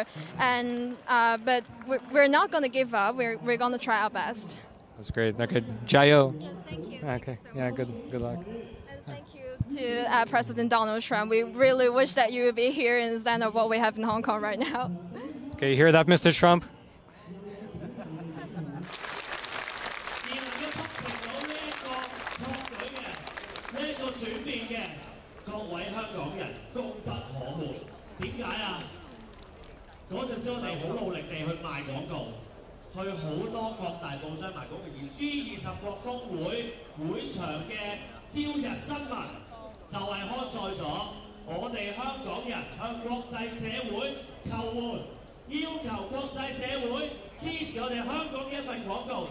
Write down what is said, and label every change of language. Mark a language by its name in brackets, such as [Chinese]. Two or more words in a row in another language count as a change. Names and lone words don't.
[English] And but we're not going to give up. We're going to try our best. That's great. Okay, Jayo. Yeah, thank you. Okay. Yeah, good luck. And thank you to President Donald Trump. We really wish that you would be here instead of what we have in Hong Kong right now. Okay, you hear that, Mr. Trump? [Cantonese] 轉變嘅各位香港人功不可沒。點解啊？嗰陣時我哋好努力地去賣廣告，去好多各大報章賣廣告，而 G20 國峰會會場嘅朝日新聞就係刊載咗我哋香港人向國際社會求援，要求國際社會支持我哋香港嘅一份廣告。